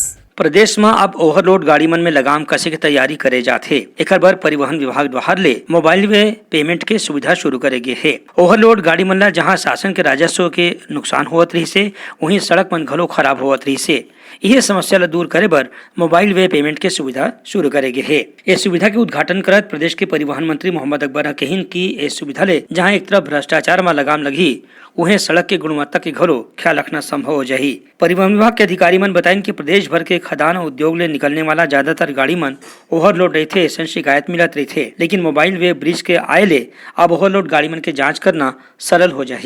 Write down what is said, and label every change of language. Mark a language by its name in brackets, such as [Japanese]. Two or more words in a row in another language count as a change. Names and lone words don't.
[Chhattisgarhi] प्रदेश में अब ओवरलोड गाड़ी मन में लगाम कसे के तैयारी करे जाथे। एकर बर परिवहन विभाग द्वारा ले मोबाइल वे पेमेंट के सुविधा शुरू करे गे है। ओवरलोड गाड़ी मन ला जहां शासन के राजस्व के नुकसान होवत रही से वहीं सड़क मन घलो खराब होवत रही से यह समस्या ला दूर करे बर मोबाइल वे पेमेंट के सुविधा शुरू करे गे है। इस सुविधा के उद्घाटन करत प्रदेश के परिवहन मंत्री मोहम्मद अकबर कहिन की इस सुविधा ले जहां एक तरफ भ्रष्टाचार में लगाम लगी उन्हें सड़क के गुणवत्ता के घलो ख्याल रखना संभव हो जाही। परिवहन विभाग के अधिकारी मन बताइन कि प्रदेश भर के खदान उद्योग ले निकलने वाला ज्यादातर गाड़ी मन ओवरलोड रहते, ऐसा शिकायत मिलत रहते, लेकिन मोबाइल वे ब्रिज के आए ले अब ओवरलोड गाड़ी मन के जांच करना सरल हो जाही।